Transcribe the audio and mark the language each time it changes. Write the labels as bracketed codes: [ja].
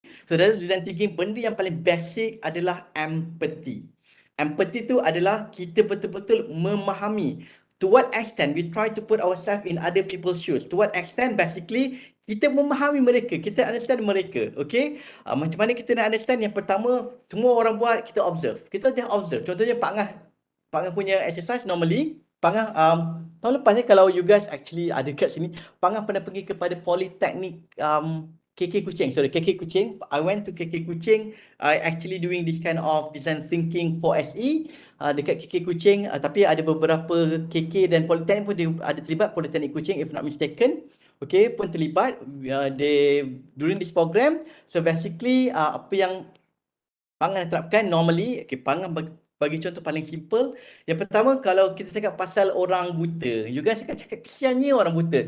[ms] So dalam design thinking, benda yang paling basic adalah empathy. Empathy tu adalah kita betul-betul memahami. [en] To what extent we try to put ourselves in other people's shoes. To what extent basically [ms] kita memahami mereka, kita understand mereka. Okay, macam mana kita nak understand? Yang pertama, semua orang buat, kita observe. Kita [en] just observe. [ms] Contohnya Pak Ngah punya exercise normally, Pak Ngah tahun lepas kalau [en] you guys actually [ms] ada kat sini, Pak Ngah pernah pergi kepada Politeknik KK Kuching. KK Kuching. [en] I went to KK Kuching. I actually doing this kind of design thinking for SE [ms] dekat [en] KK Kuching. [ms] Tapi ada beberapa KK dan Politeknik pun ada terlibat. [en] Politeknik Kuching if not mistaken. Okay, [ms] pun terlibat [en] during this program. So basically [ms] apa yang Pangan terapkan normally, okay, Pangan bagi contoh paling simple. Yang pertama, kalau kita cakap pasal orang buta, [en] you guys [ms] akan cakap kesiannya orang buta.